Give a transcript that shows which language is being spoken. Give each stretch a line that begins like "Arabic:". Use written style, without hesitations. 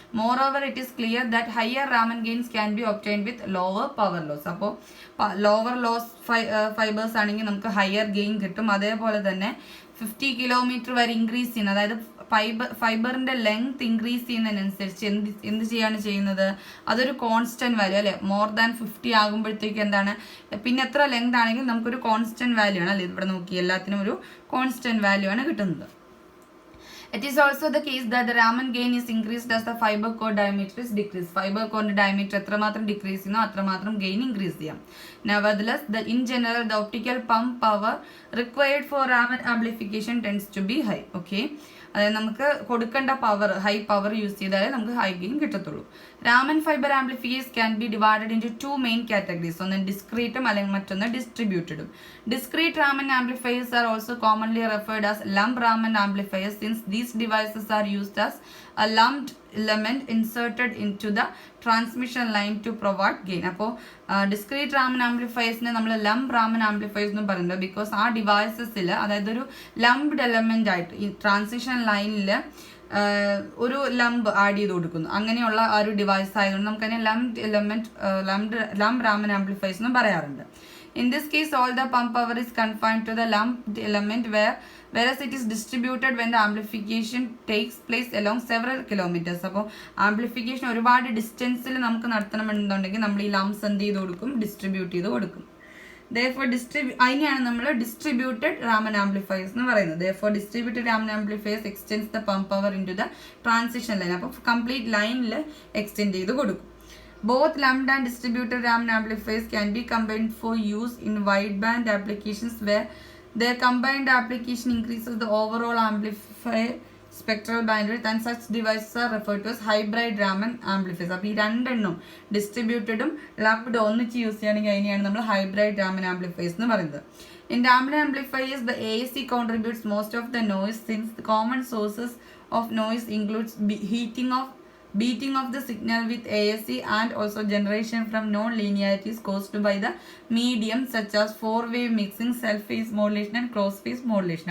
English: Moreover, it is clear that higher Raman gains can be obtained with lower power loss.
Malayalam: അപ്പോൾ lower loss fibres ആണെങ്കിൽ നമുക്ക് higher gain കിട്ടും. അതേപോലെ തന്നെ 50 kilometre വരെ ഇൻക്രീസ് ചെയ്യുന്നത്, അതായത് ഫൈബറിന്റെ ലെങ്ത് ഇൻക്രീസ് ചെയ്യുന്നതിനനുസരിച്ച് എന്ത് ചെയ്യാണ് ചെയ്യുന്നത്, അതൊരു കോൺസ്റ്റന്റ് വാല്യൂ അല്ലെ. മോർ ദാൻ 50 ആകുമ്പോഴത്തേക്ക് എന്താണ്, പിന്നെ എത്ര ലെങ്ത് ആണെങ്കിലും നമുക്കൊരു കോൺസ്റ്റന്റ് വാല്യൂ ആണ് അല്ലെ. ഇവിടെ നോക്കി എല്ലാത്തിനും ഒരു കോൺസ്റ്റന്റ് വാല്യൂ ആണ് കിട്ടുന്നത്.
English: It is also the case that the Raman gain is increased as the fiber core diameter is decreased.
Malayalam: Fiber core diameter എത്രമാത്രം ഡിക്രീസ് ചെയ്യുന്നു അത്രമാത്രം ഗെയിൻ ഇൻക്രീസ് ചെയ്യാം.
English: Nevertheless, in general, the optical pump power required for Raman amplification tends to be high. Okay.
Malayalam: അതായത് നമുക്ക് കൊടുക്കേണ്ട power, high power use ചെയ്താലേ നമുക്ക് high gain കിട്ടത്തുള്ളൂ.
English: Raman fibre amplifiers can be divided into 2 main categories.
Malayalam: ഒന്ന് ഡിസ്ക്രീറ്റും അല്ലെങ്കിൽ മറ്റൊന്ന് ഡിസ്ട്രിബ്യൂട്ടഡും.
English: Discrete Raman amplifiers are also commonly referred as lump Raman amplifiers since these devices are used as a lumped element inserted into the transmission line to provide gain.
Malayalam: അപ്പോൾ discrete ramen ആംപ്ലിഫയേഴ്സിനെ നമ്മൾ lump ramen amplifiers എന്ന് പറയുന്നത് because ആ ഡിവൈസസിൽ, അതായത് ഒരു lumped element ആയിട്ട് ഈ transition ലൈനിൽ ഒരു ലംപ് ആഡ് ചെയ്ത് കൊടുക്കുന്നു. അങ്ങനെയുള്ള ആ ഒരു ഡിവൈസ് ആയതുകൊണ്ട് നമുക്കതിനെ lumped element lump ramen amplifiers എന്നും പറയാറുണ്ട്.
English: In this case, all the pump power is confined to the lumped element whereas it is distributed when the amplification takes place along several kilometers.
Malayalam: അപ്പോൾ amplification ഒരുപാട് ഡിസ്റ്റൻസിൽ നമുക്ക് നടത്തണമെന്നുണ്ടെങ്കിൽ നമ്മൾ ഈ ലംപ്സ് എന്ത് ചെയ്ത് കൊടുക്കും, ഡിസ്ട്രിബ്യൂട്ട് ചെയ്ത് കൊടുക്കും. Therefore, അതിനെയാണ് നമ്മൾ ഡിസ്ട്രിബ്യൂട്ടഡ് രാമൻ ആംപ്ലിഫയേഴ്സ് എന്ന് പറയുന്നത്.
English: Therefore, distributed Raman amplifiers extends the pump power into the transition line.
Malayalam: അപ്പോൾ കംപ്ലീറ്റ് ലൈനിൽ എക്സ്റ്റെൻഡ് ചെയ്ത് കൊടുക്കും.
English: Both lumped and distributed Raman amplifiers can be combined for use in wideband applications where their combined application increases the overall amplifier spectral bandwidth, and such devices are referred to as hybrid Raman amplifiers.
Malayalam: അപ്പോൾ ഈ രണ്ടെണ്ണം ഡിസ്ട്രിബ്യൂട്ടഡും lumped ഒന്നിച്ച് use ചെയ്യുകയാണെങ്കിൽ അതിനെയാണ് നമ്മൾ hybrid Raman amplifiers എന്ന് പറയുന്നത്.
English: In Raman amplifiers, the AAC contributes most of the noise since the common sources of noise includes beating of the signal with AAC and also generation from non-linearities caused by the medium such as 4-wave mixing, self-phase modulation and cross-phase modulation.